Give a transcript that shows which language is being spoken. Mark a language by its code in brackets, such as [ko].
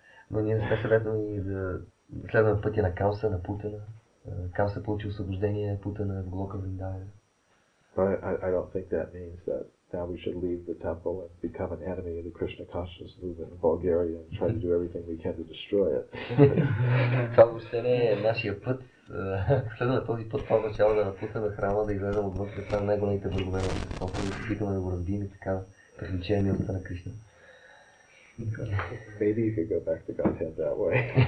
[bg] Но ние не сме съветвани да следваме пътя на Камса, на Путана. Камса получи освобождение, Путана в Голока Вриндаван. [en] But I don't think that means that now we should leave the temple and become an enemy of the Krishna consciousness movement in Bulgaria and try to do everything we can to destroy it. [bg] Това въобще не е нашия път. Следваме този път, това означава да напуснем храма, да излезем отвън, да правим най-големите врагове на обществото, да се опитаме да го разбием и така привлечем милостта на Кришна. [en] Maybe you could go back to Godhead that way.